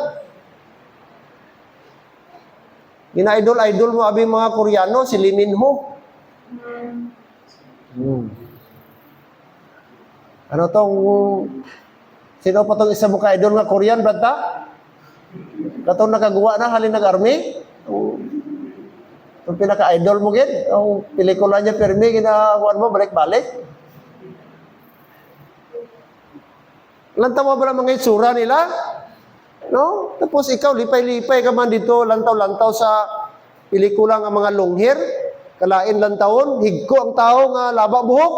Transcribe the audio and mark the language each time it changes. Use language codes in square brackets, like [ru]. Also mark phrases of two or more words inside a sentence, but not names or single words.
[hil] Gina-idol mo abi mga Koreano, si Lee Min Ho. Ano tong sino pa tong isa mo ka-idol nga Korean, brata? Katong nakagawa na halin nag-army? Itong pinaka-idol mo gid, ang pelikula niya permi, ginakuan mo, balik-balik. Lantaw mo ba lang mga itsura nila? No? Tapos ikaw, lipay-lipay ka man dito, lantaw-lantaw sa pelikula nga mga [en] long hair, [hil] kalain lantawon, higko ang tao nga laba buhok.